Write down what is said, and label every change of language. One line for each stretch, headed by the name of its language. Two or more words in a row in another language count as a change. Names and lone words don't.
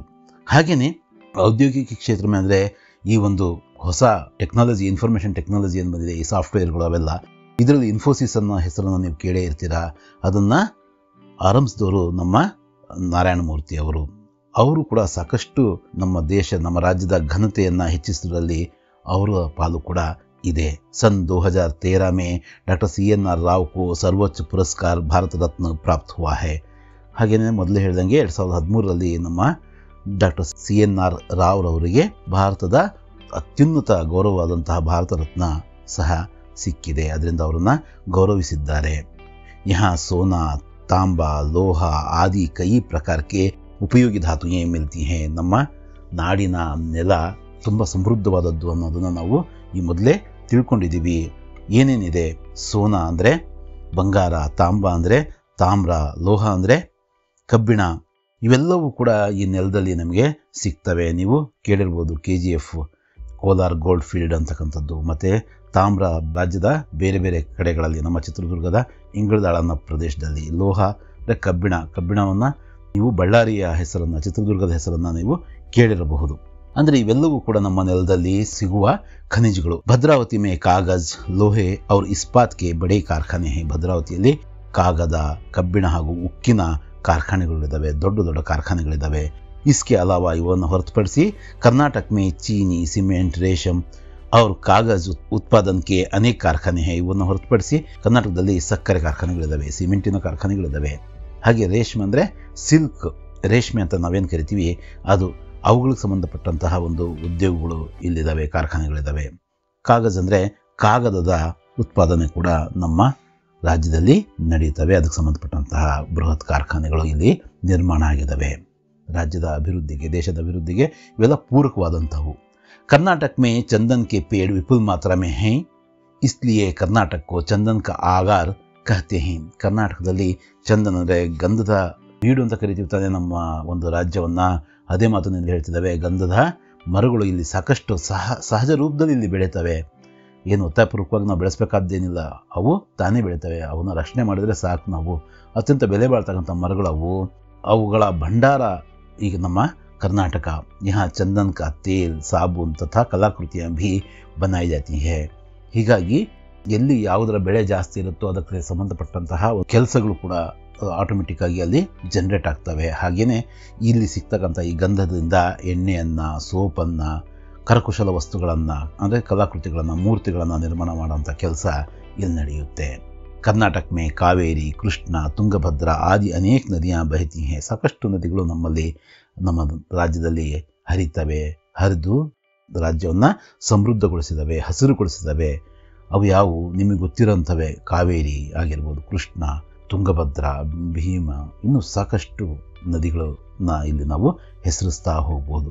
Kannada: ಹಾಗೆಯೇ ಔದ್ಯೋಗಿಕ ಕ್ಷೇತ್ರ ಅಂದರೆ ಈ ಒಂದು ಹೊಸ ಟೆಕ್ನಾಲಜಿ,
English: information technology
Kannada: ಏನು ಬಂದಿದೆ, ಈ ಸಾಫ್ಟ್ವೇರ್ಗಳು ಅವೆಲ್ಲ, ಇದರಲ್ಲಿ ಇನ್ಫೋಸಿಸ್ ಅನ್ನೋ ಹೆಸರನ್ನು ನೀವು ಕೇಳೇ ಇರ್ತೀರಾ. ಅದನ್ನು ಆರಂಭಿಸಿದವರು ನಮ್ಮ ನಾರಾಯಣ ಮೂರ್ತಿ ಅವರು. ಅವರು ಕೂಡ ಸಾಕಷ್ಟು ನಮ್ಮ ದೇಶ, ನಮ್ಮ ರಾಜ್ಯದ ಘನತೆಯನ್ನು ಹೆಚ್ಚಿಸುವುದರಲ್ಲಿ ಅವರ ಪಾಲು ಕೂಡ ಇದೆ.
Hindi: सन 2013 में डॉक्टर CNR राव को सर्वोच्च पुरस्कार भारत रत्न प्राप्त हुआ है.
Kannada: ಹಾಗೆಯೇ ಮೊದಲೇ ಹೇಳ್ದಂಗೆ 2013ರಲ್ಲಿ ನಮ್ಮ ಡಾಕ್ಟರ್ CNR ರಾವ್ ಅವರಿಗೆ ಭಾರತದ ಅತ್ಯುನ್ನತ ಗೌರವವಾದಂತಹ ಭಾರತ ರತ್ನ ಸಹ ಸಿಕ್ಕಿದೆ. ಅದರಿಂದ ಅವರನ್ನು ಗೌರವಿಸಿದ್ದಾರೆ.
Hindi: यहाँ सोना, तांबा, लोहा आदि कई प्रकार के उपयोगी धातुएँ मिलती हैं.
Kannada: ನಮ್ಮ ನಾಡಿನ ನೆಲ ತುಂಬ ಸಮೃದ್ಧವಾದದ್ದು ಅನ್ನೋದನ್ನು ನಾವು ಈ ಮೊದಲೇ ತಿಳ್ಕೊಂಡಿದ್ದೀವಿ. ಏನೇನಿದೆ? ಸೋನಾ ಅಂದರೆ ಬಂಗಾರ, ತಾಂಬ ಅಂದರೆ ತಾಮ್ರ, ಲೋಹ ಅಂದರೆ ಕಬ್ಬಿಣ, ಇವೆಲ್ಲವೂ ಕೂಡ ಈ ನೆಲದಲ್ಲಿ ನಮಗೆ ಸಿಗ್ತವೆ. ನೀವು ಕೇಳಿರ್ಬೋದು KGF ಕೋಲಾರ್ ಗೋಲ್ಡ್ ಫೀಲ್ಡ್ ಅಂತಕ್ಕಂಥದ್ದು, ಮತ್ತು ತಾಮ್ರ ರಾಜ್ಯದ ಬೇರೆ ಬೇರೆ ಕಡೆಗಳಲ್ಲಿ, ನಮ್ಮ ಚಿತ್ರದುರ್ಗದ ಇಂಗಳದಾಳ ಅನ್ನೋ ಪ್ರದೇಶದಲ್ಲಿ ಲೋಹ ಕಬ್ಬಿಣವನ್ನು ನೀವು ಬಳ್ಳಾರಿಯ ಹೆಸರನ್ನು, ಚಿತ್ರದುರ್ಗದ ಹೆಸರನ್ನು ನೀವು ಕೇಳಿರಬಹುದು. ಅಂದರೆ ಇವೆಲ್ಲವೂ ಕೂಡ ನಮ್ಮ ನೆಲದಲ್ಲಿ ಸಿಗುವ ಖನಿಜಗಳು.
Hindi: भद्रावती में कागज लोहे और इस्पात के बड़े कारखाने हैं.
Kannada: ಭದ್ರಾವತಿಯಲ್ಲಿ ಕಾಗದ, ಕಬ್ಬಿಣ ಹಾಗೂ ಉಕ್ಕಿನ ಕಾರ್ಖಾನೆಗಳಿದ್ದಾವೆ, ದೊಡ್ಡ ದೊಡ್ಡ ಕಾರ್ಖಾನೆಗಳಿದ್ದಾವೆ.
Hindi: इसके अलावा
Kannada: ಇವನ್ನು ಹೊರತುಪಡಿಸಿ
Hindi: कर्नाटक में चीनी, सीमेंट, रेशम और कागज उत्पादन के अनेक कारखाने हैं.
Kannada: ಇವನ್ನು ಹೊರತುಪಡಿಸಿ ಕರ್ನಾಟಕದಲ್ಲಿ ಸಕ್ಕರೆ ಕಾರ್ಖಾನೆಗಳಿದ್ದಾವೆ, ಸಿಮೆಂಟಿನ ಕಾರ್ಖಾನೆಗಳಿದ್ದಾವೆ. ಹಾಗೆ ರೇಷ್ಮೆ ಅಂದರೆ ಸಿಲ್ಕ್, ರೇಷ್ಮೆ ಅಂತ ನಾವೇನು ಕರಿತೀವಿ ಅದು, ಅವುಗಳಿಗೆ ಸಂಬಂಧಪಟ್ಟಂತಹ ಒಂದು ಉದ್ಯೋಗಗಳು ಇಲ್ಲಿದ್ದಾವೆ, ಕಾರ್ಖಾನೆಗಳಿದ್ದಾವೆ. ಕಾಗಜ್ ಅಂದರೆ ಕಾಗದದ ಉತ್ಪಾದನೆ ಕೂಡ ನಮ್ಮ ರಾಜ್ಯದಲ್ಲಿ ನಡೆಯುತ್ತವೆ. ಅದಕ್ಕೆ ಸಂಬಂಧಪಟ್ಟಂತಹ ಬೃಹತ್ ಕಾರ್ಖಾನೆಗಳು ಇಲ್ಲಿ ನಿರ್ಮಾಣ ಆಗಿದ್ದಾವೆ. ರಾಜ್ಯದ ಅಭಿವೃದ್ಧಿಗೆ, ದೇಶದ ಅಭಿವೃದ್ಧಿಗೆ ಇವೆಲ್ಲ ಪೂರಕವಾದಂಥವು.
Hindi: कर्नाटक में चंदन के पेड़ विपुल मात्रा में हैं, इसलिए कर्नाटक को चंदन का आगार कहते हैं.
Kannada: ಕರ್ನಾಟಕದಲ್ಲಿ ಚಂದನ ಅಂದರೆ ಗಂಧದ ಬೀಡು ಅಂತ ಕರಿತೀವಿ ನಮ್ಮ ಒಂದು ರಾಜ್ಯವನ್ನು. ಅದೇ ಮಾತನ್ನು ಹೇಳ್ತಿದ್ದಾವೆ, ಗಂಧದ ಮರಗಳು ಇಲ್ಲಿ ಸಾಕಷ್ಟು ಸಹಜ ರೂಪದಲ್ಲಿ ಇಲ್ಲಿ ಬೆಳೀತವೆ. ಏನು ಒತ್ತಾಯಪೂರ್ವಕವಾಗಿ ನಾವು ಬೆಳೆಸಬೇಕಾದ್ದೇನಿಲ್ಲ, ಅವು ತಾನೇ ಬೆಳೀತವೆ. ಅವನ್ನ ರಕ್ಷಣೆ ಮಾಡಿದರೆ ಸಾಕು. ನಾವು ಅತ್ಯಂತ ಬೆಲೆ ಬಾಳ್ತಕ್ಕಂಥ ಮರಗಳು ಅವುಗಳ ಭಂಡಾರ ಈಗ ನಮ್ಮ कर्नाटक.
Hindi: यहाँ चंदन का तेल, साबुन तथा कलाकृतियाँ भी बनाई जाती है.
Kannada: ಹೀಗಾಗಿ ಎಲ್ಲಿ ಯಾವುದರ ಬೆಳೆ ಜಾಸ್ತಿ ಇರುತ್ತೋ ಅದಕ್ಕೆ ಸಂಬಂಧಪಟ್ಟಂತಹ ಕೆಲಸಗಳು ಕೂಡ ಆಟೋಮೆಟಿಕ್ ಆಗಿ ಅಲ್ಲಿ ಜನರೇಟ್ ಆಗ್ತವೆ. ಹಾಗೆಯೇ ಇಲ್ಲಿ ಸಿಗ್ತಕ್ಕಂಥ ಈ ಗಂಧದಿಂದ ಎಣ್ಣೆಯನ್ನು, ಸೋಪನ್ನು, ಕರಕುಶಲ ವಸ್ತುಗಳನ್ನು ಅಂದರೆ ಕಲಾಕೃತಿಗಳನ್ನು, ಮೂರ್ತಿಗಳನ್ನು ನಿರ್ಮಾಣ ಮಾಡುವಂಥ ಕೆಲಸ ಇಲ್ಲಿ ನಡೆಯುತ್ತೆ.
Hindi: कर्नाटक में कावेरी, कृष्णा, तुंगभद्रा आदि अनेक नदियाँ बहती हैं.
Kannada: ಸಾಕಷ್ಟು ನದಿಗಳು ನಮ್ಮ ರಾಜ್ಯದಲ್ಲಿ ಹರಿತವೆ. ಹರಿದು ರಾಜ್ಯವನ್ನು ಸಮೃದ್ಧಗೊಳಿಸಿದವೆ, ಹಸಿರುಗೊಳಿಸಿದವೆ. ಅವು ಯಾವುವು ನಿಮಗೆ ಗೊತ್ತಿರೋಂಥವೇ. ಕಾವೇರಿ ಆಗಿರ್ಬೋದು, ಕೃಷ್ಣ, ತುಂಗಭದ್ರಾ, ಭೀಮ, ಇನ್ನೂ ಸಾಕಷ್ಟು ನದಿಗಳನ್ನ ಇಲ್ಲಿ ನಾವು ಹೆಸರಿಸ್ತಾ ಹೋಗ್ಬೋದು.